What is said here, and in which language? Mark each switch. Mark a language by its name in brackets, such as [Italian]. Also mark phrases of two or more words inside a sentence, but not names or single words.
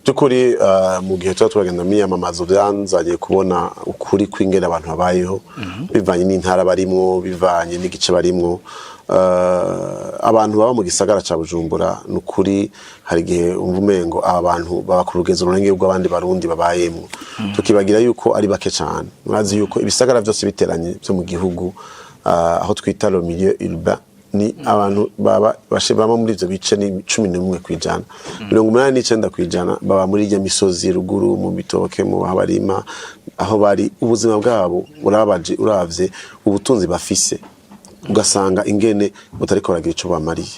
[Rundi] by'ukuri mu gihe tuba turagenda miyamamazo byanzanye kubona ukuri kw'ingene abantu babayeho bivanye n'intara barimwo bivanye n'igice barimwo abantu baba mu gisagara ca Bujumbura n'ukuri hari gihe umengo aba bantu baba ku rugezo runenge rw'abandi barundi babayemwo tukibagira yuko ari bake cyane murazi yuko ibisagara byose biteranye byo mu gihugu aho twita [French] le milieu urbain [Rundi] ni abantu baba bashibamo muri ivyo bice ni 11%, 89% baba muri iyo misozi ruguru mu bitoke mu habarima aho bari ubuzima bwabo urabaje uravye ubutunzi bafise ugasanga ingene butariko baragira ico bamariye.